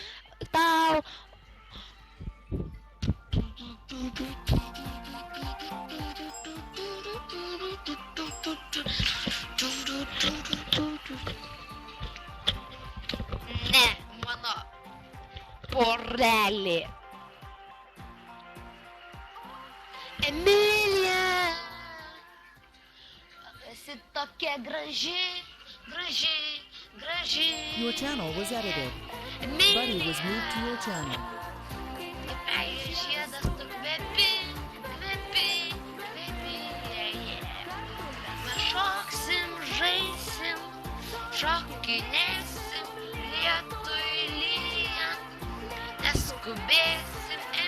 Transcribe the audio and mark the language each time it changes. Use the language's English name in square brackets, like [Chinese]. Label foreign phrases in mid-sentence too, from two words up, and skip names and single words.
[Lithuanian] Ne, mano porelė. Emilija, esi tokia graži. [English] Your channel was edited. Buddy was moved to your channel. [Lithuanian] Meilės žiedas tu kvepi, mes šoksim, žaisim, šokinėsim, lietui lyjant, neskubėsim.